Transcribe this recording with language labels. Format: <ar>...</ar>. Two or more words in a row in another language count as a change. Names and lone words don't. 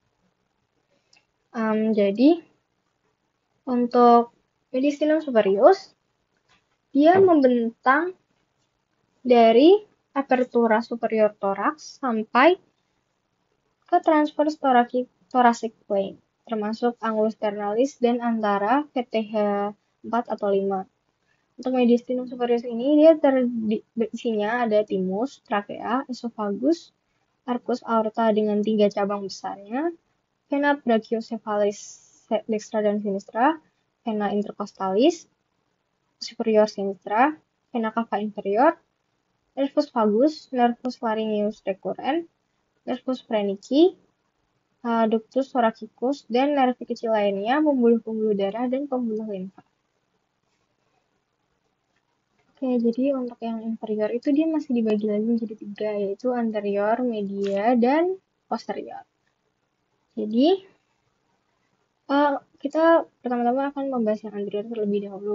<id>Jadi untuk</id> <la>mediastinum superius</la> <id>dia membentang dari</id> <la>apertura superior</la> <id>toraks sampai ke</id> <en>transverse thoracic plane,</en> <id>termasuk</id> <la>angulus ternalis</la> <id>dan antara VTH 4 atau 5. Untuk</id> <la>mediastinum superius</la> <id>ini dia isinya ada timus, trakea, esophagus,</id> <la>arcus aorta</la> <id>dengan 3 cabang besarnya,</id> <la>vena brachiocephalis dextra dan sinistra, vena intercostalis superior sinistra, vena cava inferior, nervus vagus, nervus laryngeus recurrens, nervus phrenici, ductus thoracicus,</la> <id>dan nervi kecil lainnya, pembuluh-pembuluh darah, dan pembuluh limfa. Oke, jadi untuk yang inferior itu dia masih dibagi lagi menjadi 3, yaitu anterior, media, dan posterior. Jadi, kita pertama-tama akan membahas yang anterior terlebih dahulu.</id>